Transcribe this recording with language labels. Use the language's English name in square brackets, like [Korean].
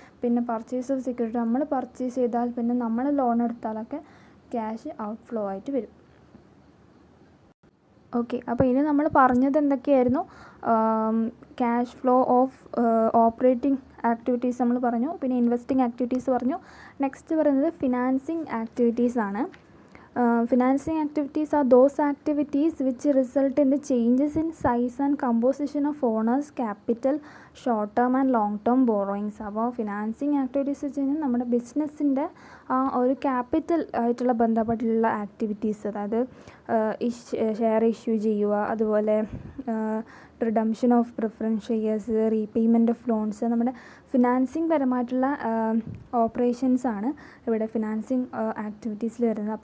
[Malayalam] പിന്നെ purchase of security, നമ്മൾ purchase ചെയ്താൽ പിന്നെ നമ്മൾ ലോൺ എടുത്താലൊക്കെ ക്യാഷ് ഔട്ട്ഫ്ലോ ആയിട്ട് വരും. ഓക്കെ, അപ്പോൾ ഇനി നമ്മൾ പറഞ്ഞത് എന്തൊക്കെയായിരുന്നു? Cash flow of operating activities നമ്മൾ പറഞ്ഞു, പിന്നെ ഇൻവെസ്റ്റിംഗ് ആക്ടിവിറ്റീസ് പറഞ്ഞു. നെക്സ്റ്റ് പറയുന്നത് ഫിനാൻസിങ് ആക്ടിവിറ്റീസ് ആണ്. [English] Financing activities are those activities which result in the changes in size and composition of owners' capital, short term and long term borrowings. [Malayalam] അപ്പോൾ financing activities വെച്ച് കഴിഞ്ഞാൽ നമ്മുടെ ബിസിനസ്സിൻ്റെ ഒരു ക്യാപിറ്റൽ ആയിട്ടുള്ള ബന്ധപ്പെട്ടുള്ള ആക്ടിവിറ്റീസ്, അതായത് ഷെയർ ഇഷ്യൂ ചെയ്യുക, അതുപോലെ redemption of preference shares, repayment of loans, നമ്മുടെ ഫിനാൻസിങ് പരമായിട്ടുള്ള ഓപ്പറേഷൻസ് ആണ് ഇവിടെ ഫിനാൻസിങ് ആക്ടിവിറ്റീസിൽ വരുന്നത്.